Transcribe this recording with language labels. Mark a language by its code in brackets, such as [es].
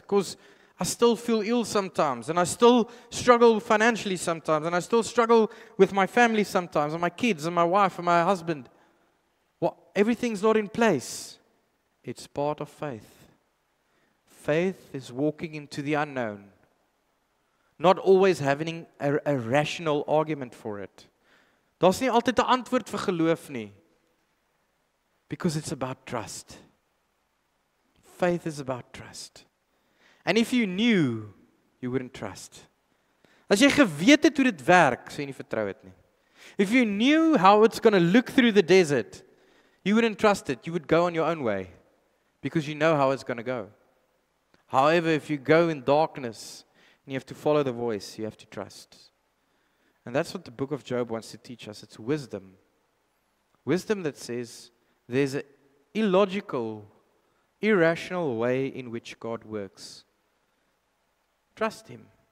[en] Because I still feel ill sometimes, and I still struggle financially sometimes, and I still struggle with my family sometimes, and my kids, and my wife, and my husband. Well, everything's not in place. It's part of faith. Faith is walking into the unknown. Not always having a rational argument for it. [af] Daar's nie altyd 'n antwoord vir geloof nie. [en] Because it's about trust. Faith is about trust. And if you knew, you wouldn't trust. [af] As jy geweet het hoe dit werk, sou jy nie vertrou het nie. [en] If you knew how it's going to look through the desert, you wouldn't trust it. You would go on your own way. Because you know how it's going to go. However, if you go in darkness, and you have to follow the voice, you have to trust. And that's what the book of Job wants to teach us. It's wisdom. Wisdom that says there's an illogical, irrational way in which God works. Trust Him.